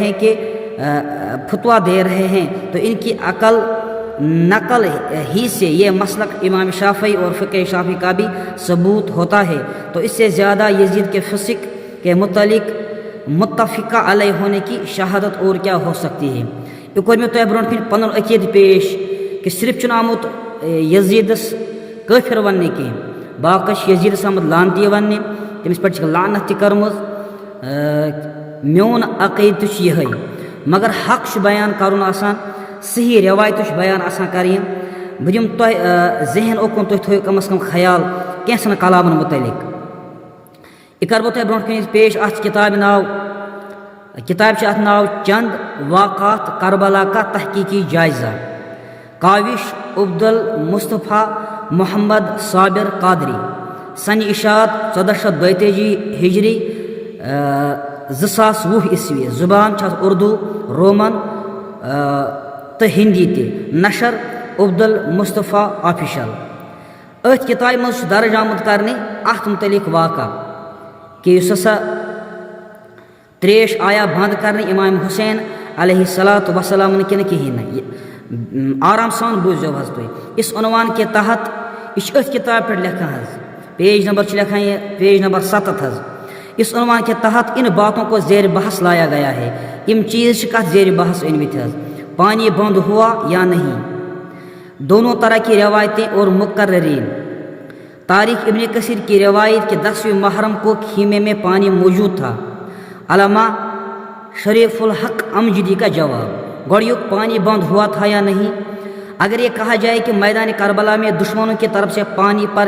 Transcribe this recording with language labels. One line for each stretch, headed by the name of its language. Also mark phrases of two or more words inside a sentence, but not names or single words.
Urdu: رہے ہیں تو ان کی عقل نقل ہی سے یہ مسلک امام شافعی اور فقہ شافعی کا بھی ثبوت ہوتا ہے تو اس سے زیادہ یزید کے فسق کے متعلق متفقہ علیہ ہونے کی شہادت اور کیا ہو سکتی ہے
Kashmiri: یہ کوٚر مےٚ تۄہہِ برونٛٹھ کَنہِ پَنُن عقیٖدٕ پیش کہِ صرف چھُنہٕ آمُت یزیٖدس کٲفِر وَننہٕ کینٛہہ باقٕے چھِ یزیٖدس آمُت لعنتی وَننہِ تٔمِس پٮ۪ٹھ چھِ لعنت تہِ کٔرمٕژ میون عقیٖدٕ تہِ چھُ یِہے مگر حق چھُ بیان کَرُن آسان صحیح روایتہٕ چھُ بیان آسان کَرٕنۍ بہٕ دِمہٕ تۄہہِ ذہن اوکُن تُہۍ تھٲیِو کم از کم خیال کینٛژھن کلامن متعلق یہِ کَرٕ بہٕ تۄہہِ برونٛٹھ کَنہِ پیش اَتھ کِتابہِ چھِ اَتھ ناو
Urdu: چند واقعات کربلا کا تحقیقی جائزہ
Kashmiri: کاوش عبدالمصطفیٰ محمد صابر قادری سنہِ اشاعت 1432 ہجری 2020 عیسوی زبان چھِ اَتھ اردو رومن تہٕ ہندی تہِ نشر عبدالمصطفیٰ آفیشل أتھۍ کِتابہِ منٛز چھُ درج آمُت کرنہِ اَتھ متعلق واقعہ کہ یُس ہسا تریش آیا بنٛد کرنہٕ امام حسین
Arabic: علیہ الصلاۃ وسلام
Kashmiri: کِنہٕ کِہیٖنۍ نہٕ آرام سان بوٗزِو حظ تُہۍ
Urdu: اس عنوان کے تحت
Kashmiri: یہ چھُ أتھۍ کِتابہِ پٮ۪ٹھ لیکھان حظ پیج نمبر چھُ لیکھان یہ پیج نمبر 7 حظ
Urdu: اس عنوان کے تحت ان باتوں کو زیر بحث لایا گیا ہے
Kashmiri: یم چیز چھِ کتھ زیر بحث أنمٕتۍ حظ
Urdu: پانی بند ہوا یا نہیں دونوں طرح کی روایتیں اور مقررین تاریخ ابن کثیر کی روایت کہ 10ویں محرم کو خیمے میں پانی موجود تھا علامہ شریف الحق امجدی کا جواب گوڑیک پانی بند ہوا تھا یا نہیں اگر یہ کہا جائے کہ میدان کربلا میں دشمنوں کی طرف سے پانی پر